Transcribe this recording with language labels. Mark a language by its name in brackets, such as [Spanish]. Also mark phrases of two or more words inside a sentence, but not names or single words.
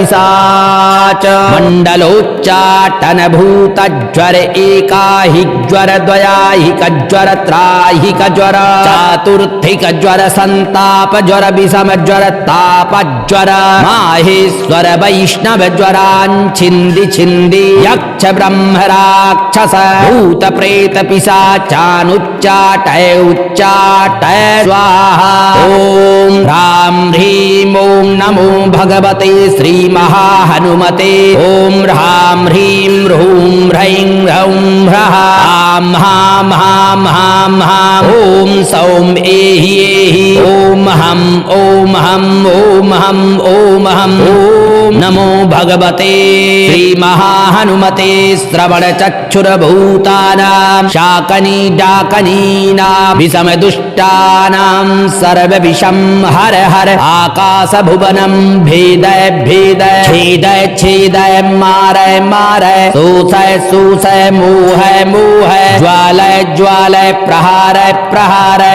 [Sanskrit] पिशाच मंडलोच्चाटन भूत ज्वर एकाहिक ज्वर द्वयाहिक ज्वर त्राहिक ज्वर चातुर्थिक ज्वर संताप ज्वर विषम ज्वर ताप ज्वर माहेश्वर वैष्णव ज्वरांछिंदि छिंदि यक्ष ब्रह्म राक्षस भूत प्रेत पिशाचानुच्चाटय उच्चाटय स्वाहा ओम ह्रां ह्रीं ओम नमो भगवते श्री महाहनुमते ओम ह्रां ह्रीं ह्रूं ह्रैं ह्रौं ह्रः आं हां हां हां हां ओम सौम एहि एहि ओम हं ओम हं ओम हं ओम हं ओम नमो भगवते श्री महाहनुमते श्रवण चक्षुर भूतानां शाकनी डाकनीनां विषम दुष्टानां सर्व विषम हर हर आकाश भुवनं भेदय भेदय छेदय छेदय मारय मारय शोषय शोषय मोहय मोहय ज्वालय ज्वालय प्रहारय प्रहारय